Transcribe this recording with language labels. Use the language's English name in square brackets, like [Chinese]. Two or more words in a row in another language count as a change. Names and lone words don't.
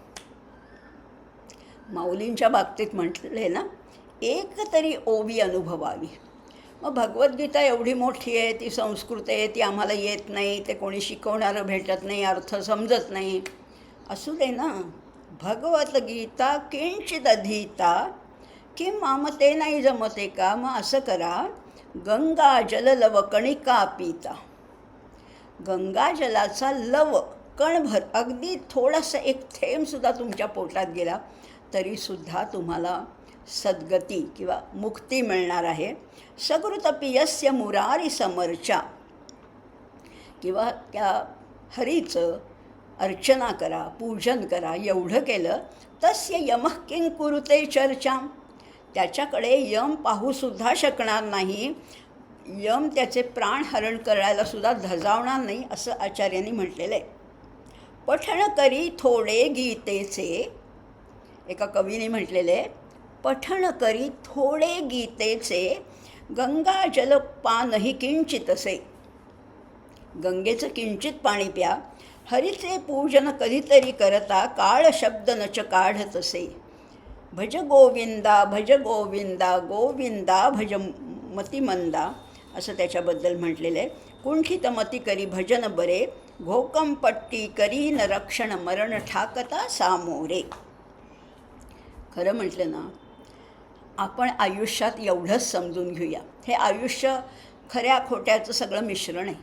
[Marathi] माऊलींच्या बाबतीत म्हटले ना, एक तरी ओवी अनुभवावी. मग भगवद्गीता एवढी मोठी आहे, ती संस्कृत आहे, ती आम्हाला येत नाही, ते कोणी शिकवणारं भेटत नाही, अर्थ समजत नाही. असू दे ना. [Sanskrit] भगवद्गीता किंचित अधीता किं मामते [Marathi] नाही जमते का? मग असं करा, [Sanskrit] गंगा जललव कणिका पीता. [Marathi] गंगाजलाचा लव, कणभर, अगदी थोडासा एक थेंबसुद्धा तुमच्या पोटात गेला तरीसुद्धा तुम्हाला सद्गती किंवा मुक्ती मिळणार आहे. [Sanskrit] सगृतपियस्य मुरारी समर्चा, [Marathi] किंवा त्या हरीचं अर्चना करा, पूजन करा. एवढं केलं, [Sanskrit] तस्य यमः किं कुरुते चर्चा. [Marathi] त्याच्याकडे यम पाहूसुद्धा शकणार नाही, यम त्याचे प्राण हरण करायलासुद्धा धजावणार नाही, असं आचार्यांनी म्हटलेलं आहे. पठण करी थोडे गीतेचे, एका कवीने म्हटलेले, पठण करी थोडे गीतेचे, गंगा जल पानही किंचितसे. गंगेचं किंचित पाणी प्या, हरीचे पूजन कधीतरी करता, काळ शब्द नच काढतसे. [Sanskrit] भज गोविंदा भज गोविंदा, गोविंदा भज मतिमंदा, [Marathi] असं त्याच्याबद्दल म्हटलेलं आहे. कुंठितमती करी भजन बरे, घोकम पट्टी करी न रक्षण मरण ठाकता सामोरे. खरं म्हटलं ना, आपण आयुष्यात एवढंच समजून घेऊया, हे आयुष्य खऱ्या खोट्याचं सगळं मिश्रण आहे.